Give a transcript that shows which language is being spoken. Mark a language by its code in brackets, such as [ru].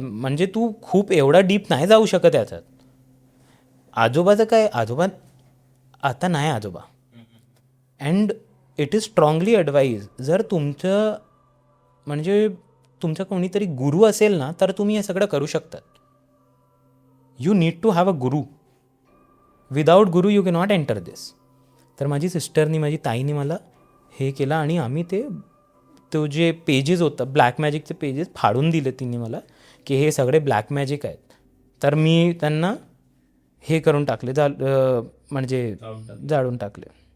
[mr] म्हणजे तू खूप एवढा डीप नाही जाऊ शकत याच्यात. आजोबाचं काय, आजोबा आता नाही आजोबा. [en] and it is strongly advise, [mr] जर तुमचं म्हणजे तुमचा कोणीतरी गुरु असेल ना तर तुम्ही हे सगळं करू शकतात. [en] You need to have a guru. Without guru you cannot enter this. [mr] तर माझी सिस्टरनी, माझी ताईने मला हे केलं आणि आम्ही तो जे पेजेस होतं ब्लॅक मॅजिकचे पेजेस फाडून दिले तिने मला, की हे सगळे ब्लॅक मॅजिक आहेत. तर मी त्यांना हे करून टाकले, म्हणजे जाळून टाकले.